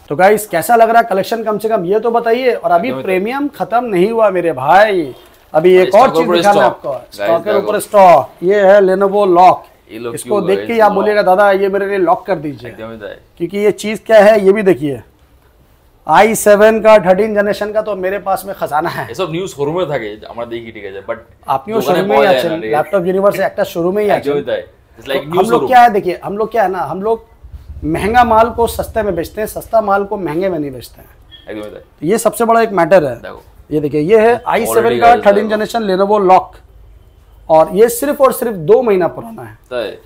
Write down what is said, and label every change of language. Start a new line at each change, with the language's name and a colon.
Hindi: तो गाइस कैसा लग रहा है कलेक्शन, कम से कम ये तो बताइए। और अभी प्रीमियम खत्म नहीं हुआ मेरे भाई, अभी एक और चीज दिखाना है आपको। स्टॉक के ऊपर स्टॉक, ये है लेनोवो लॉक। इसको देख के आप बोलिएगा दादा ये मेरे लिए लॉक कर दीजिए, क्योंकि ये चीज क्या है ये भी देखिए। i7 का 13 जनरेशन का तो मेरे पास में खजाना है।
Bangla: এসব নিউজ শোরুমে থাকে আমরা দেখি, ঠিক আছে, বাট আপনিও শোরুমে ही আছেন, ল্যাপটপ ইউনিভার্সে একটা শোরুমে ही আছেন।
English: it's like
Hindi: हम न्यूज लोग क्या है, देखिए हम लोग क्या है ना, हम लोग महंगा माल को सस्ते में बेचते हैं, सस्ता माल को महंगे में नहीं बेचते हैं।
Bangla: একদমই তাই।
Hindi: तो ये सबसे बड़ा एक मैटर है। देखो ये देखिए, ये है i7 का 13 जनरेशन लेनोवो लॉक, और ये सिर्फ और सिर्फ 2 महीना पुराना है।
Bangla: তাই